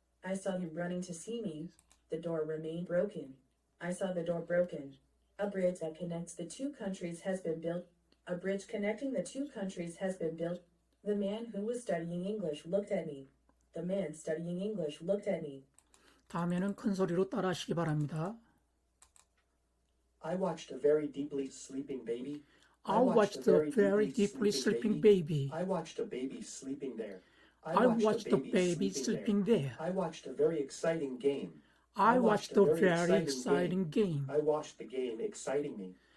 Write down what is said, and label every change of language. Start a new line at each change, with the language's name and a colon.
English: I saw him running to see me. The door remained broken. I saw the door broken. A bridge that connects the two countries has been built. A bridge connecting the two countries has been built. The man who was studying English looked at me. The man studying English looked at me.
Korean: 다음에는 큰 소리로 따라하시기 바랍니다.
English: I watched a very deeply sleeping baby. I watched a very deeply sleeping baby. I watched a baby sleeping there. I watched a baby sleeping there. I watched a very exciting game. I watched a very exciting game. I watched the game exciting me.